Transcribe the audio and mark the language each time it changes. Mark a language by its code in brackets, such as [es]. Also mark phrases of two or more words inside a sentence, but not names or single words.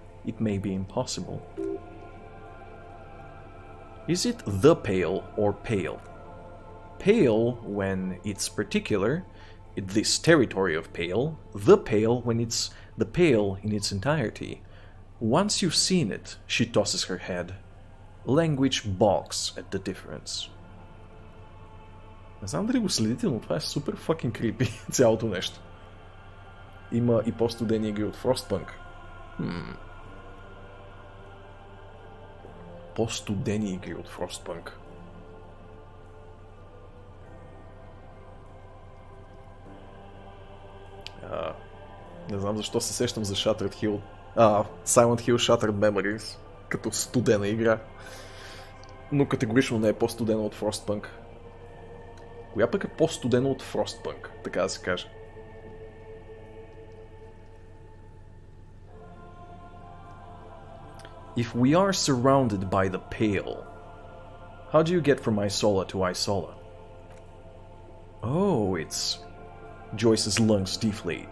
[en] It may be impossible. Is it the pale or pale? Pale when it's particular, this territory of pale. The pale when it's the pale in its entirety. Once you've seen it, she tosses her head. Language balks at the difference. [bg] Не знам дали го следите, но това е супер [en] fucking creepy, [bg] цялото нещо. Има и по-студени игри от Frostpunk. По-студени игри от Frostpunk. Не знам защо се сещам за Shattered Hill. Silent Hill Shattered Memories. Като студена игра. Но категорично не е по-студена от Frostpunk. Коя пък е по-студена от Frostpunk, така да се каже? [en] If we are surrounded by the pale, how do you get from Isola to Isola? Oh, it's... Joyce's lungs deflate.